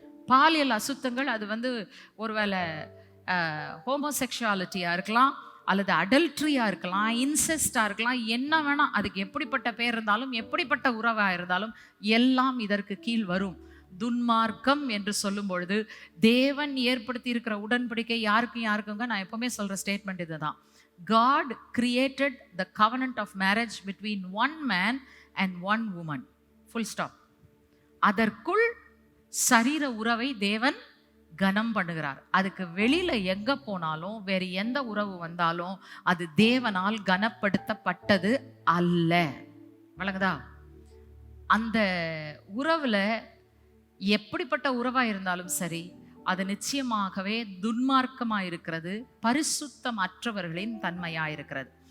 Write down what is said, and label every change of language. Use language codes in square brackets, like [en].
[ta] பாலியல் அசுத்தங்கள் அது வந்து ஒருவேளை ஹோமோசெக்ஷுவாலிட்டியாக இருக்கலாம், அல்லது அடல்ட்ரியாக இருக்கலாம், இன்செஸ்டாக இருக்கலாம், என்ன வேணால், அதுக்கு எப்படிப்பட்ட பேர் இருந்தாலும், எப்படிப்பட்ட உறவாக இருந்தாலும் எல்லாம் இதற்கு கீழ் வரும். துன்மார்க்கம் என்று சொல்லும் பொழுது தேவன் ஏற்படுத்தி இருக்கிற உடன்படிக்கை யாருக்குங்க நான் எப்பவுமே சொல்ற ஸ்டேட்மெண்ட் இதுதான். [en] God created the covenant of marriage between one man and one woman. Full stop. [ta] அதற்குள் சரீர உறவை தேவன் கனம் பண்ணுகிறார். அதுக்கு வெளியில எங்க போனாலும் வேறு எந்த உறவு வந்தாலும் அது தேவனால் கனப்படுத்தப்பட்டது அல்ல. வழங்குதா? அந்த உறவுல எப்படிப்பட்ட உறவா இருந்தாலும் சரி, அது நிச்சயமாகவே துன்மார்க்கமா இருக்கிறது, பரிசுத்தம் அற்றவர்களின் தன்மையா இருக்கிறது.